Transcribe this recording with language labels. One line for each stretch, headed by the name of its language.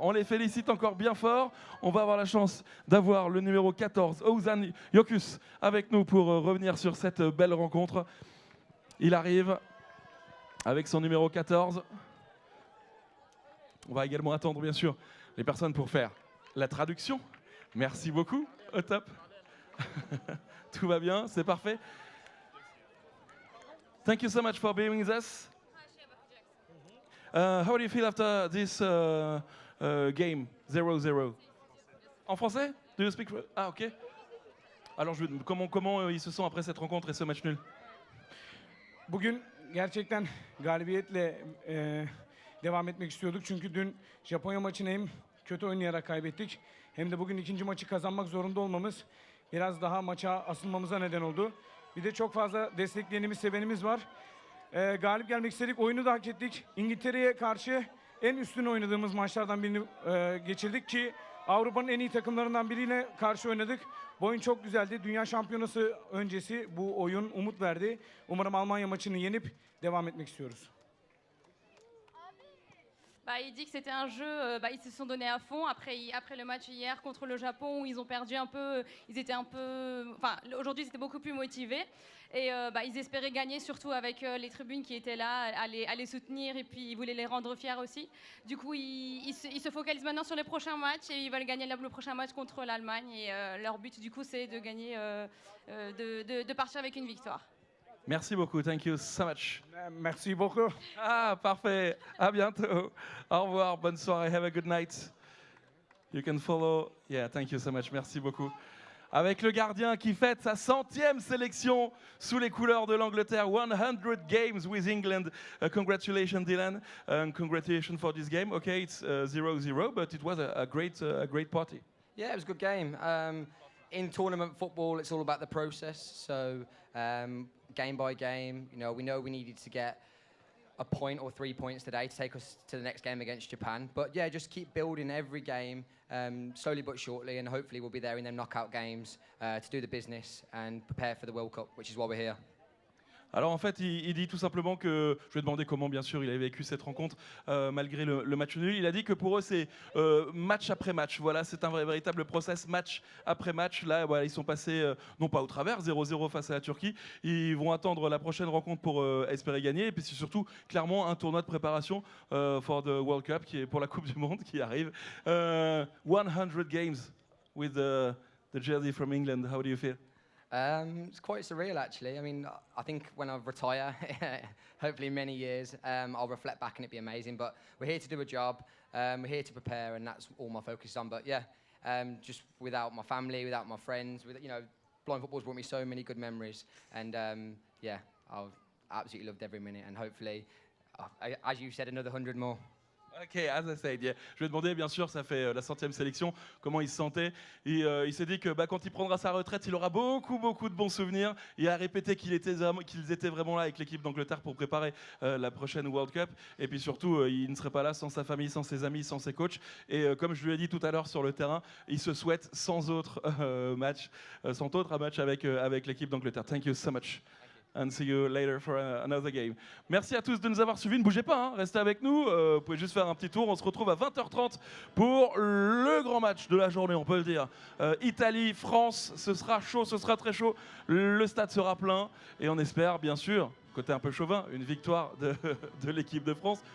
French: On les félicite encore bien fort. On va avoir la chance d'avoir le numéro 14, Ozan Yokus, avec nous pour revenir sur cette belle rencontre. Il arrive avec son numéro 14. On va également attendre bien sûr les personnes pour faire la traduction. Merci beaucoup, au top. Tout va bien, c'est parfait.
English: Thank you so much for being with us. How do you feel after this game 0-0?
French: En français?
English: Do you speak? Ah ok.
French: Alors comment ils se sentent après cette rencontre et ce match nul?
Turkish: Bugün Gerçekten galibiyetle devam etmek istiyorduk. Çünkü dün Japonya maçını hem kötü oynayarak kaybettik hem de bugün ikinci maçı kazanmak zorunda olmamız biraz daha maça asılmamıza neden oldu. Bir de çok fazla destekleyenimiz, sevenimiz var. Galip gelmek istedik, oyunu da hak ettik. İngiltere'ye karşı en üstün oynadığımız maçlardan birini geçirdik ki Avrupa'nın en iyi takımlarından biriyle karşı oynadık. Bu oyun çok güzeldi. Dünya Şampiyonası öncesi bu oyun umut verdi. Umarım Almanya maçını yenip devam etmek istiyoruz.
French: Il dit que c'était un jeu, ils se sont donnés à fond. Après le match hier contre le Japon où ils ont perdu un peu, ils étaient un peu. Enfin, aujourd'hui c'était beaucoup plus motivé. Et ils espéraient gagner, surtout avec les tribunes qui étaient là, à les soutenir et puis ils voulaient les rendre fiers aussi. Du coup, ils se focalisent maintenant sur les prochains matchs et ils veulent gagner le prochain match contre l'Allemagne. Et leur but, du coup, c'est de gagner, de partir avec une victoire. Merci beaucoup,
English: thank you so much.
French: Merci beaucoup. Ah, parfait. À bientôt. Au revoir, bonne soirée,
English: have a good night. You can follow. Yeah, thank you so much.
French: Merci beaucoup. Avec le gardien qui fête sa 100e sélection sous les couleurs de l'Angleterre.
English: 100 games with England. Congratulations, Dylan. Congratulations for this game. Okay, it's 0-0, but it was a great party. Yeah, it was a good game. In tournament football, it's all about the process. So game by game, we know we needed to get a point or 3 points today to take us to the next game against Japan. But yeah, just keep building every game, slowly but surely, and hopefully we'll be there in them knockout games to do the business and prepare for the World Cup, which is why we're here.
French: Alors en fait, il dit tout simplement que, je lui ai demandé comment bien sûr il avait vécu cette rencontre malgré le match nul. Il a dit que pour eux c'est match après match. Voilà, c'est un véritable process match après match. Là, voilà, ils sont passés non pas au travers, 0-0 face à la Turquie. Ils vont attendre la prochaine rencontre pour espérer gagner. Et puis c'est surtout clairement un tournoi de préparation
English: for the World Cup,
French: qui est pour la Coupe du Monde qui arrive.
English: 100 games with the jersey from England. How do you feel? It's quite surreal, actually. I mean, I think when I retire, hopefully in many years, I'll reflect back and it'd be amazing. But we're here to do a job. We're here to prepare, and that's all my focus is on. But yeah, just without my family, without my friends, blind football's brought me so many good memories. And yeah, I've absolutely loved every minute. And hopefully, as you said, another 100 more. Ok, as I said, yeah.
French: Je lui ai demandé, bien sûr, ça fait la 100e sélection, comment il se sentait. Et il s'est dit que quand il prendra sa retraite, il aura beaucoup de bons souvenirs. Il a répété qu'ils étaient vraiment là avec l'équipe d'Angleterre pour préparer la prochaine World Cup. Et puis surtout, il ne serait pas là sans sa famille, sans ses amis, sans ses coachs. Et comme je lui ai dit tout à l'heure sur le terrain, il se souhaite sans autre match avec l'équipe d'Angleterre.
English: Thank you so much. And see you later for another game.
French: Merci à tous de nous avoir suivis. Ne bougez pas, hein, restez avec nous. Vous pouvez juste faire un petit tour. On se retrouve à 20h30 pour le grand match de la journée, on peut le dire. Italie, France, ce sera chaud, ce sera très chaud. Le stade sera plein et on espère, bien sûr, côté un peu chauvin, une victoire de l'équipe de France.